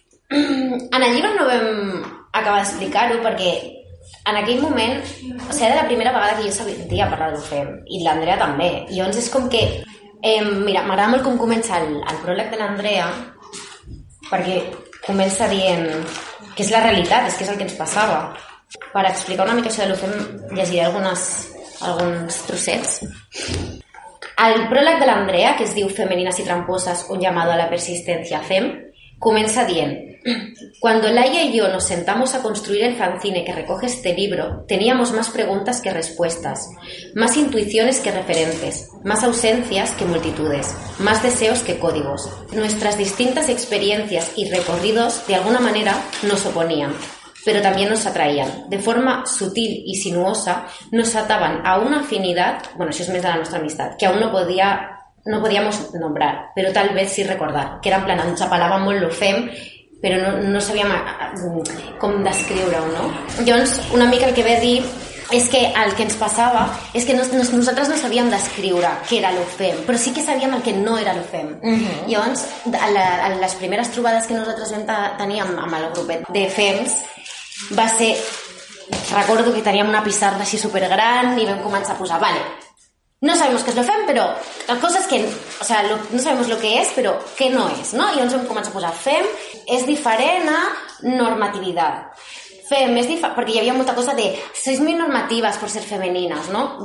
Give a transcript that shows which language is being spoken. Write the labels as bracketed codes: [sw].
[ca] En el llibre no vam acabar d'explicar-ho perquè en aquell moment, o sigui, era la primera vegada que jo sentia parlar d'ho fem, i l'Andrea també. I llavors és com que, mira, m'agrada molt com comença el pròleg de l'Andrea, perquè comença dient que és la realitat, és que és el que ens passava. Per explicar una mica això de l'ho fem, llegiré alguns trossets. El pròleg de l'Andrea, que es diu Femenines i tramposes, [es] un llamado a la persistencia fem, [ca] comença dient: [es] cuando Laia y yo nos sentamos a construir el fanzine que recoge este libro, teníamos más preguntas que respuestas, más intuiciones que referentes, más ausencias que multitudes, más deseos que códigos. Nuestras distintas experiencias y recorridos, de alguna manera, nos oponían, pero también nos atraían. De forma sutil y sinuosa, nos ataban a una afinidad, bueno, eso es más de la nuestra amistad, que aún no podíamos nombrar, pero tal vez sí recordar, que era en plan, nos apalábamos lo fem, [ca] però no sabia com descriure-ho, no? Llavors, una mica el que ve a dir és que el que ens passava és que nosaltres no sabíem descriure què era lo fem, però sí que sabíem el que no era lo fem. Uh-huh. Llavors, a les primeres trobades que nosaltres vam tenir amb el grupet de FEMS va ser... Recordo que teníem una pissarra així supergran i vam començar a posar, [es] vale, no sabemos qué es lo fem, pero la cosa es que, o sea, no sabemos lo que es, pero qué no es, ¿no? Y entonces comienza a posar fem es diferente a normatividad. Fem es diferente, porque ya había mucha cosa de sois muy normativas por ser femeninas, ¿no?